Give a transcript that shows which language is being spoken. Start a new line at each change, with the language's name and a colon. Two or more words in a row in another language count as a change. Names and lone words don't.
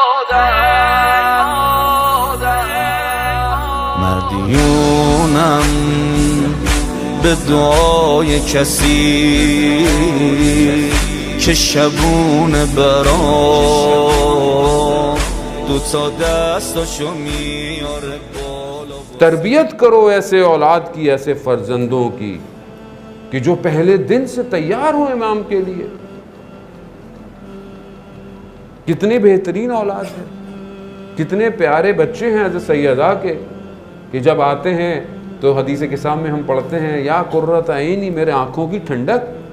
Persian: مدیونم به دعای کسی که شبونه برام دوتا دستاشو میاره بالا.
Urdu: تربیت کرو ایسے اولاد کی، ایسے فرزندوں کی کہ جو پہلے دن سے تیار ہو امام کے لیے. کتنے بہترین اولاد ہیں، کتنے پیارے بچے ہیں حضرت سیدہ کے، کہ جب آتے ہیں تو حدیث قسام میں ہم پڑھتے ہیں
Arabic: یا قرۃ عینی،
Urdu: میرے آنکھوں کی ٹھنڈک.